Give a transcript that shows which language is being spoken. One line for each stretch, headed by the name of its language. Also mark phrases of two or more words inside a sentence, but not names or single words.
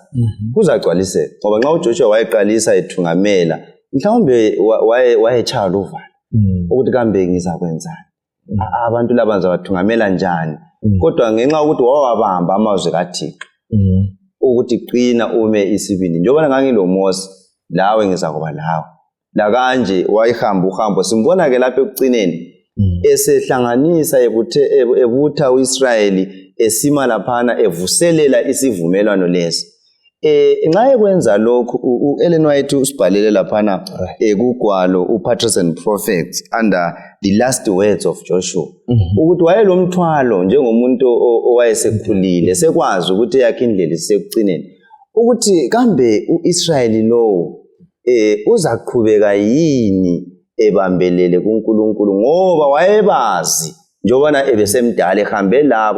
North Ndebele: kuzagcwaliseka ngoba nxa uJoshua wayeqalisa ethungamela mhlawumbe wayechaya uvalo ukuthi kambe ngizakwenzani abantu laba bathungamela njani kodwa ngenxa ukuthi wawabamba amazwi kaThixo ukuthi qina ume isibindi njengoba ngangiloMose lawe ngizakuba lawe la kanje wayihamba uhambo simbona ke lapha ekucineni esehlanganisa ebutha uIsrayeli esima laphana evuselela isivumelwano lesi nxa ekwenza lokhu uEllen White usibhalele laphana kugwalo uPatriarchs and Prophets under
English: the last words of Joshua
North Ndebele: ukuthi wayelomthwalo njengomuntu owayesekhulile sekwazi ukuthi yakhe indlela isekucineni ukuthi kambe uIsrayeli lo uzaqhubeka yini ebambelele kuNkulunkulu ngoba wayebazi njengoba ebesemdala ehambe labo